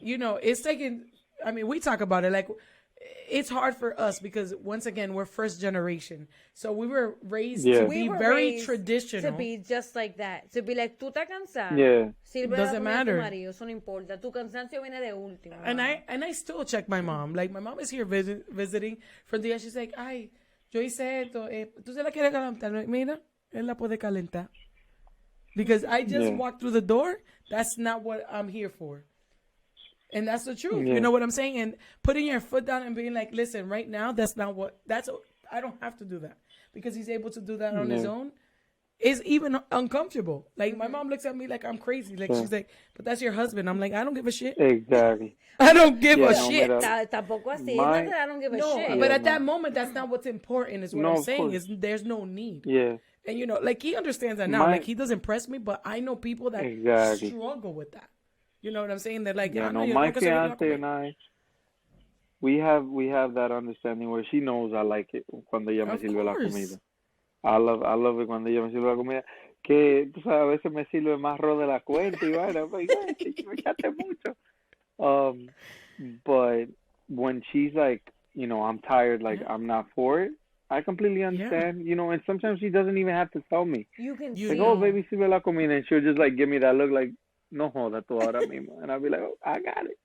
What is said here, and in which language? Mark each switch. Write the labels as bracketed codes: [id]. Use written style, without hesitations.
[en] It's taken, we talk about it like, it's hard for us because, once again, we're first generation. So we were raised to be very traditional. To be just like that. To be like, [es] tú estás cansado. [en] Yeah. Doesn't matter. [es] Marido, eso no importa. Tu cansancio viene de último. [en] And I still check my mom. Like, my mom is here visiting for the day. She's like, [es] ay, yo hice esto. ¿Tú se la quieres calentar? Mira, él la puede calentar. [en] Because I just walked through the door. That's not what I'm here for. And that's the truth. You know what I'm saying? And putting your foot down and being like, listen, right now, I don't have to do that. Because he's able to do that on his own. Is even uncomfortable. Like, my mom looks at me like I'm crazy. Like, she's like, but that's your husband. I'm like, I don't give a shit. Exactly. I don't give a shit. [es] Tampoco así. [en] I don't give a shit. But at that moment, that's not what's important is what I'm saying. Is there's no need. Yeah. And, like, he understands that now. Like, he doesn't press me, but I know people that struggle with that. You know what I'm saying? They're like, my fiance and I, we have that understanding where she knows I like it [es] cuando ella me sirve la comida. [en] I love it [es] cuando ella me sirve la comida. Que, tú sabes, a veces me sirve más arroz de la cuenta y vaina. Pues, me echaste mucho. [en] But when she's like, I'm tired, like, I'm not for it, I completely understand, and sometimes she doesn't even have to tell me. You can like, oh, baby, [es] sirve la comida, [en] and she'll just, like, give me that look like, [es] no joda tú ahora mismo. [en] And I'll be like, oh, I got it.